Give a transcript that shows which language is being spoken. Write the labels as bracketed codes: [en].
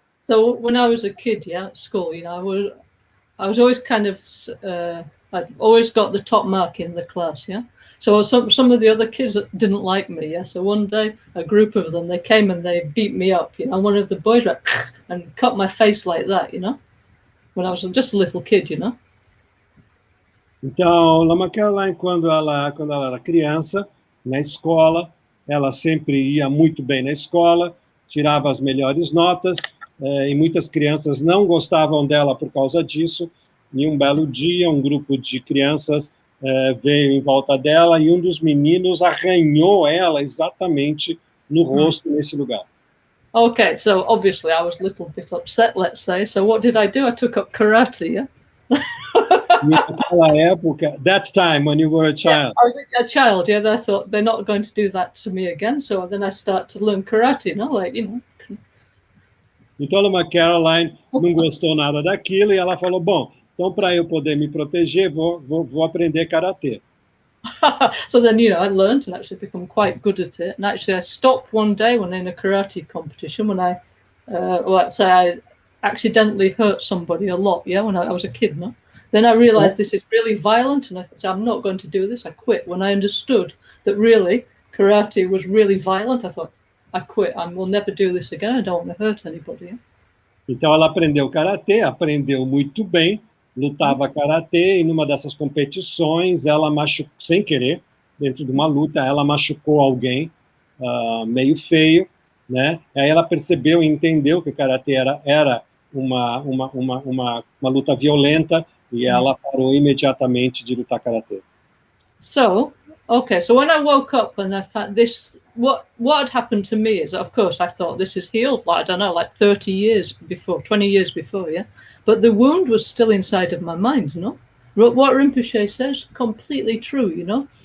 [en] So when I was a kid, yeah, at school, you know, I was always kind of I'd always got the top mark in the class, yeah. So some of the other kids didn't like me, yeah. So one day, a group of them, they came and they beat me up, you know. One of the boys went and cut my face like that, you know, when I was just a little kid, you know. [pt] Então, Lama Caroline, quando ela era criança, na escola, ela sempre ia muito bem na escola, tirava as melhores notas, e muitas crianças não gostavam dela por causa disso. E um belo dia, um grupo de crianças veio em volta dela e um dos meninos arranhou ela exatamente no rosto, nesse lugar. [en] Okay, so obviously I was a little bit upset, let's say. So what did I do? I took up karate, yeah? [pt] Naquela época, [en] that time when you were a child. Yeah, I was a child, yeah. Then I thought they're not going to do that to me again. So then I start to learn karate, you know, like, you know. [pt] Então, Lama Caroline não gostou nada daquilo e ela falou, bom, então para eu poder me proteger, vou aprender karatê. [en] So then, you know, I learned and actually become quite good at it. And actually I stopped one day when in a karate competition when I, let's say I accidentally hurt somebody a lot, yeah, when I was a kid, no? Then I realized this is really violent and I said, I'm not going to do this. I quit. When I understood that really karate was really violent, I thought, I quit. I will never do this again. I don't want to hurt anybody. Yeah? [pt] Então ela aprendeu karatê, aprendeu muito bem, lutava karatê e numa dessas competições ela machucou, sem querer, dentro de uma luta, ela machucou alguém meio feio, né? Aí ela percebeu e entendeu que o karatê era uma luta violenta e ela parou imediatamente de lutar karatê. [en] So, okay, so when I woke up and I found this, what had happened to me is, of course, I thought this is healed, like, I don't know, like 30 years before, 20 years before, yeah? But the wound was still inside of my mind, you know? What Rinpoche says, completely true, you know?